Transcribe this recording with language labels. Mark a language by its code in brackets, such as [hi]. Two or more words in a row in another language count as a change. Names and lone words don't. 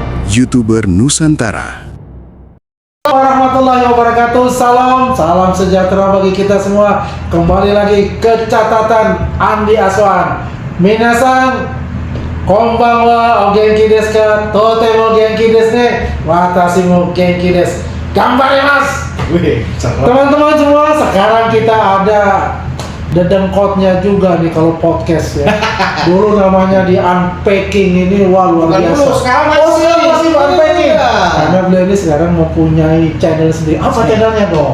[id] YouTuber Nusantara. [ar] ورحمة الله وبركاته. [id] Salam sejahtera bagi kita semua. Kembali lagi ke catatan Andi Aswan. [ja] 皆さんこんばんはお元気ですか? とても元気ですね。私も元気です. Gambarimasu. [id] Teman-teman semua, sekarang kita ada dedengkotnya juga nih kalau podcast ya. Dulu namanya di Unpacking ini, wah luar biasa. Sekarang masih Unpacking. Iya. Karena beliau ini sekarang mempunyai channel sendiri. Apa channelnya dong?